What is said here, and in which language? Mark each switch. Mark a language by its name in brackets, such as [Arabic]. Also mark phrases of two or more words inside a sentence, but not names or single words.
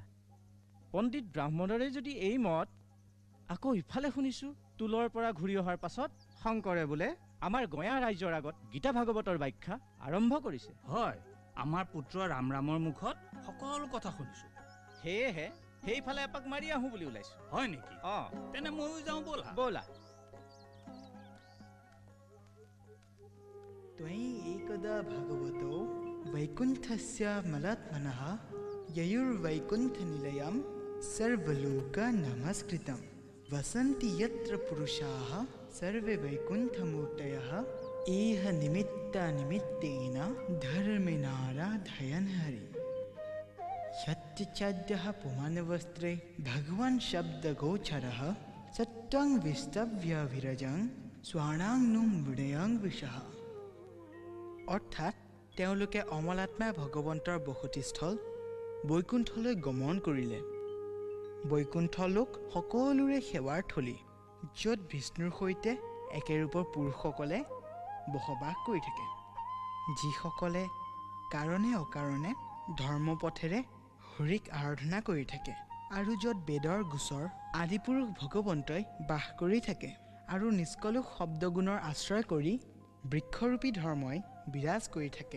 [Assamese] পণ্ডিত ব্ৰাহ্মণৰে যদি এই মত, আকৌ ইফালে শুনিছোঁ টোলৰ পৰা ঘূৰি অহাৰ পাছত শংকৰে বোলে আমাৰ গঞা ৰাইজৰ আগত গীতা ভাগৱতৰ ব্যাখ্যা আৰম্ভ কৰিছে। হয়, আমাৰ পুত্ৰ ৰামৰ মুখত সকলো কথা শুনিছোঁ। সেয়েহে সেইফালে এপাক মাৰি আহোঁ বুলি ওলাইছোঁ। হয় নেকি? তেনে ময়ো যাওঁ ব'লা। ব'লা। [Sanskrit] एकदा भगवतो वैकुण्ठस्य मलात्मनः ययुर्वैकुण्ठनिलयं सर्वलोकनमस्कृतं वसन्ति यत्र पुरुषाः सर्वे वैकुण्ठमूर्तयः इह निमित्तेन धर्मिणाराधयन् हरि यत्यद्यः पुमानवस्त्रे भगवान् शब्दगोचरः सत्त्वं विस्तव्यविरजं স্বৰ্ণাংনুং মৃদয়ং বিশাহ। [Assamese] অৰ্থাৎ তেওঁলোকে অমলাত্মাই ভগৱন্তৰ বসতিস্থল বৈকুণ্ঠলৈ গমন কৰিলে। বৈকুণ্ঠ লোক সকলোৰে সেৱাৰ থলী, য'ত বিষ্ণুৰ সৈতে একেৰূপৰ পুৰুষসকলে বসবাস কৰি থাকে, যিসকলে কাৰণে অকাৰণে ধৰ্মপথেৰে হৰিক আৰাধনা কৰি থাকে, আৰু য'ত বেদৰ গোচৰ আদিপুৰুষ ভগৱন্তই বাস কৰি থাকে, আৰু নিষ্কলুষ শব্দগুণৰ আশ্ৰয় কৰি বৃক্ষৰূপী ধৰ্মই বিৰাজ কৰি থাকে।